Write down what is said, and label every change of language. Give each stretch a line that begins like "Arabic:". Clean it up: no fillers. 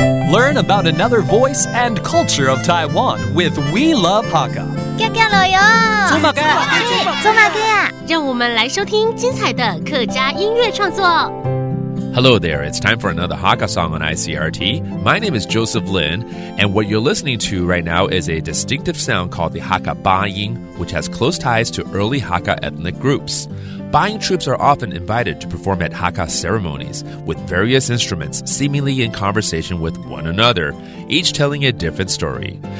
English: Learn about another voice and culture of Taiwan with We Love Hakka.
Chinese: 做马哥呀！让我们来收听精彩的客家音乐创作。
English: Hello there, it's time for another Hakka song on ICRT. My name is Joseph Lin, and what you're listening to right now is a distinctive sound called the Hakka Ba'ing, which has close ties to early Hakka ethnic groups. Ba'ing troops are often invited to perform at Hakka ceremonies, with various instruments seemingly in conversation with one another, each telling a different story.